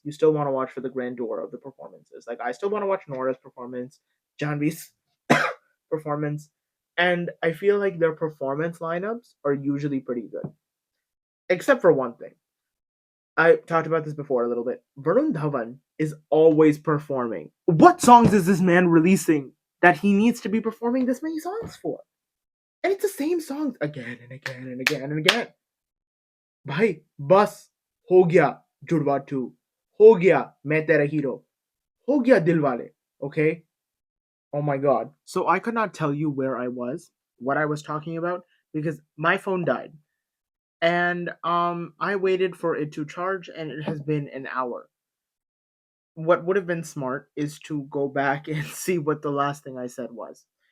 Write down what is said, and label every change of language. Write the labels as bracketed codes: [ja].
[en] You still want to watch for the grandeur of the performances. Like I still want to watch Nora's performance, Janvi's performance, and I feel like their performance lineups are usually pretty good. Except for one thing. I talked about this before a little bit. Varun Dhawan is always performing. What songs is this man releasing that he needs to be performing this many songs for? And it's the same songs again and again and again and again. [hi] भाई बस हो गया जुड़वा 2 हो गया मैं तेरा hero हो गया Dilwale. [en] Okay, oh my god, so I could not tell you where I was, what I was talking about, because my phone died, and I waited for it to charge and it has been an hour. What would have been smart is to go back and see what the last thing I said was.